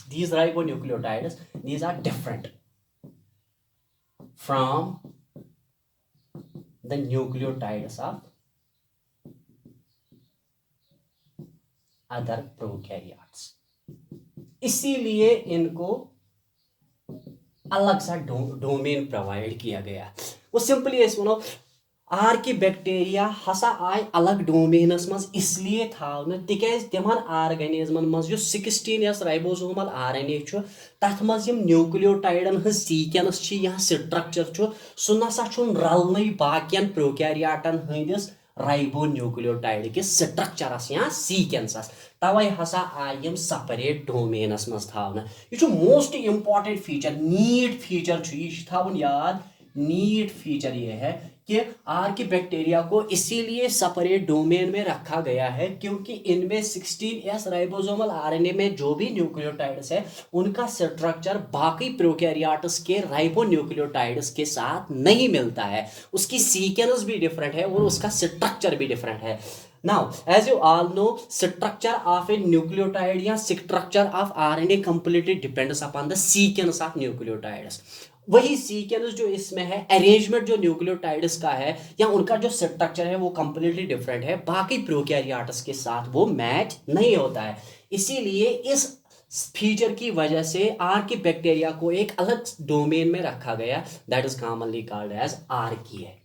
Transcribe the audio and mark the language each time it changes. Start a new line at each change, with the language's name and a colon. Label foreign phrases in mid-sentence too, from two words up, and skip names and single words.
English: These ribonucleotides, these are different from the nucleotides of other prokaryotes.
Hindi: इसीलिए इनको अलग सा डोमेन प्रोवाइड किया गया।
Kashmiri: वो सिंपली ऐसे बोलो आर की बैक्टीरिया हसा आय अलग डोमेनस मज इसलिए थावना तिकाज तिमन ऑर्गेनिज्मन मज जो 16S
English: ribosomal RNA
Kashmiri: छु तथ मज यम न्यूक्लियोटाइडन हज सीक्वेंस छि या स्ट्रक्चर छु सु नसा छु रलनै बाकियन प्रोकैरियोटन हंदिस राइबोन्यूक्लियोटाइड के स्ट्रक्चरस या सीक्वेंसस, तवै हसा आय यम
English: separate domains
Kashmiri: मज थावना। ये छु
English: most important feature, need feature
Kashmiri: छु ये थावन याद।
English: need feature
Hindi: ये है कि आर की बैक्टीरिया को इसीलिए
English: separate domain
Hindi: में रखा गया है क्योंकि इनमें 16S
English: ribosomal RNA
Hindi: में जो भी न्यूक्लियोटाइड्स है उनका स्ट्रक्चर बाकी प्रोकैरियोट्स के राइबोन्यूक्लियोटाइड्स के साथ नहीं मिलता है। उसकी सीक्वेंस भी डिफरेंट है और उसका स्ट्रक्चर भी डिफरेंट है।
English: Now, as you all know, structure of a nucleotide या structure of RNA completely depends upon the sequence of nucleotides।
Hindi: वही सीक्वेंस जो इसमें है, अरेंजमेंट जो न्यूक्लियोटाइड्स का है या उनका जो स्ट्रक्चर है वो कंप्लीटली डिफरेंट है, बाकी प्रोकैरियोट्स के साथ वो मैच नहीं होता है। इसीलिए इस फीचर की वजह से आर की बैक्टीरिया को एक अलग डोमेन में रखा गया,
English: that is commonly called as Archaea
Hindi: है।